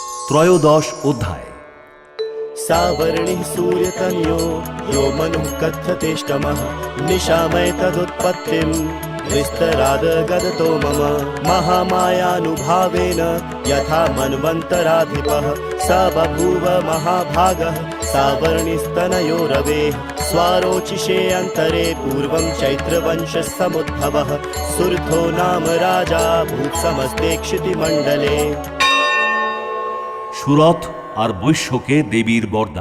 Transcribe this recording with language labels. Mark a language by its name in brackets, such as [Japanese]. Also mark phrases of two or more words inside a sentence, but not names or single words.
[Bangla] ত্রয়োদশ অধ্যায়। [Sanskrit] सावर्णिः सूर्यतनयो यो मनुः कथ्यतेष्टमः निशामय तदुत्पत्तिम् विस्तरादगदतो मम महामायानुभावेन यथा मन्वन्तराधिपः स बभूव महाभागः सावर्णिस्तनयो रवेः स्वारोचिषे अन्तरे पूर्वं चैत्रवंशसमुद्भवः सुरथो नाम राजा भूत्समस्ते क्षितिमण्डले। [Bangla] সুরথ আর বৈশ্যকে দেবীর বরদান।